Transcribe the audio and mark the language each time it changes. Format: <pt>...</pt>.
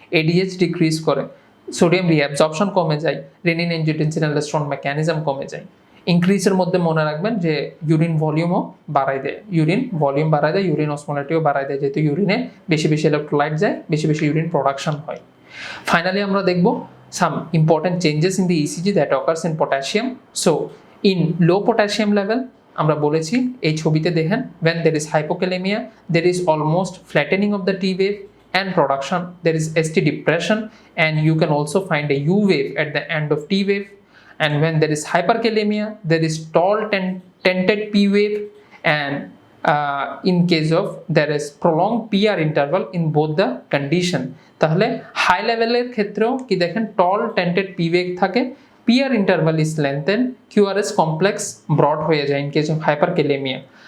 <bn>ADH decrease করে, sodium reabsorption কমে যায়, রেনিন এনজিওটেনসিন অ্যালডোস্টেরন মেকানিজম কমে যায়। ইনক্রিজের মধ্যে মনে রাখবেন যে ইউরিন ভলিউমও বাড়ায় দেয়, ইউরিন ভলিউম বাড়ায় দেয়, ইউরিন অসমোলারিটিও বাড়ায় দেয়, যেহেতু ইউরিনে বেশি বেশি ইলেকট্রোলাইট যায়, বেশি বেশি ইউরিন প্রোডাকশন হয়। ফাইনালি আমরা দেখব</bn> <en>some important changes in the ECG that occurs in potassium. So in low potassium level</en> <bn>আমরা বলেছি এই ছবিতে দেখেন,</bn> <en>when there is hypokalemia there is almost flattening of the T wave and production, there is ST depression, and you can also find a U wave at the end of T wave. And when there is hyperkalemia there is tall tented P wave, and in case of there is prolonged PR interval in both the condition.</en> <bn>তাহলে high লেভেলের ক্ষেত্রেও কি দেখেন টল tainted P wave থাকে, PR interval is লেন্থেন, QRS complex broad হয়ে যায় in case of hyperkalaemia.</bn>